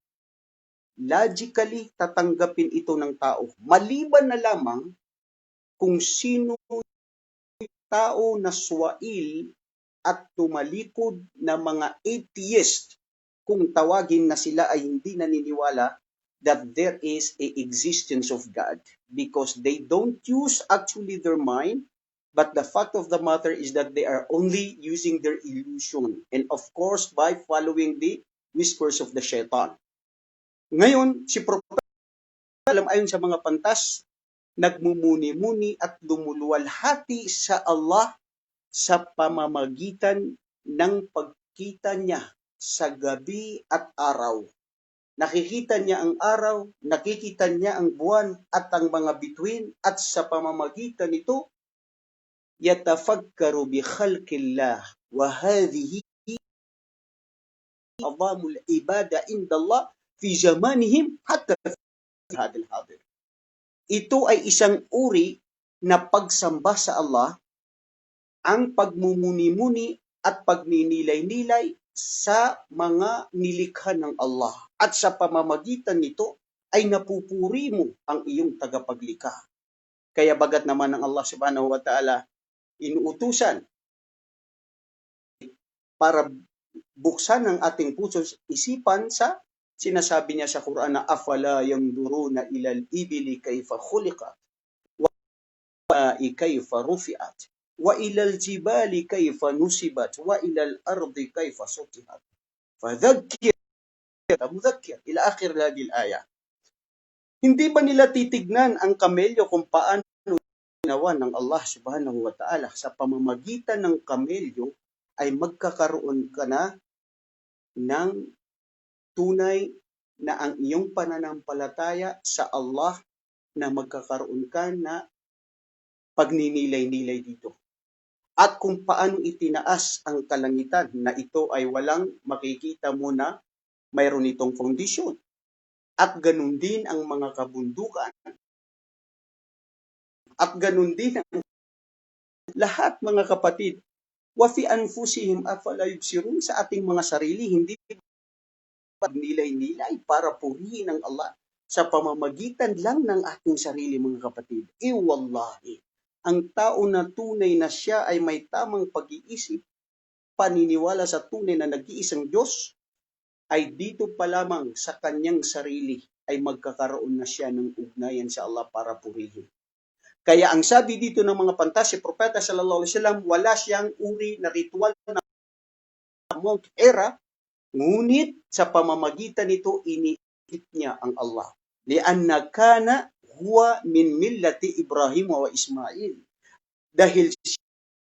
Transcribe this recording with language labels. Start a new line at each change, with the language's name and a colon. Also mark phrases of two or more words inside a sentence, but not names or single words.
Filipino: Logically, tatanggapin ito ng tao. Maliban na lamang kung sino tao na swail at tumalikod na mga atheist, kung tawagin na sila ay hindi naniniwala
English: that there is a existence of God, because they don't use actually their mind, but the fact of the matter is that they are only using their illusion, and of course by following the whispers of the shaitan.
Filipino: Ngayon, si Propeta ayon sa mga pantas, nagmumuni-muni at lumuluwalhati sa Allah sa pamamagitan ng pagkita niya sa gabi at araw. Nakikita niya ang araw, nakikita niya ang buwan at ang mga bituin, at sa pamamagitan nito,
Arabic: يتفكر بخلق الله وهذه أعظم العبادة عند الله في زمانهم حتى في هذا الحاضر.
Filipino: Ito ay isang uri na pagsamba sa Allah, ang pagmumuni-muni at pagninilay-nilay sa mga nilikha ng Allah. At sa pamamagitan nito ay napupuri mo ang iyong tagapaglikha. Kaya bagat naman ng Allah
Arabic: سبحانه وتعالى
Filipino: inuutusan para buksan ang ating puso isipan sa sinasabi niya sa Quran na
Arabic: أفلا ينظرون إلى الإبل كيف خلقت وكيف رفعت وإلى الجبال كيف نصبت وإلى الأرض كيف سطحت فذكر مذكر إلى آخر هذه الآية.
Filipino: Hindi ba nila titignan ang kamelyo kung paano ginawa ng Allah
Arabic: سبحانه وتعالى?
Filipino: Sa pamamagitan ng kamelyo ay magkakaroon ka na ng tunay na ang iyong pananampalataya sa Allah, na magkakaroon ka na pagninilay-nilay dito. At kung paano itinaas ang kalangitan na ito ay walang makikita mo na mayroon itong kondisyon. At ganun din ang mga kabundukan. At ganun din ang lahat, mga kapatid.
Arabic: وفي أنفسهم أفلا يبصرون,
Filipino: sa ating mga sarili, hindi pagnilay-nilay para purihin ang Allah sa pamamagitan lang ng ating sarili, mga kapatid. Wallahi, ang tao na tunay na siya ay may tamang pag-iisip, paniniwala sa tunay na nag-iisang Diyos, ay dito pa lamang sa kanyang sarili ay magkakaroon na siya ng ugnayan sa Allah para purihin. Kaya ang sabi dito ng mga pantas, si Propeta
Arabic: صلى الله عليه وسلم,
Filipino: wala siyang uri na ritual na Mount Hira, ngunit sa pamamagitan nito iniikit niya ang Allah.
Arabic: لأنه كان هو من ملة إبراهيم وإسماعيل.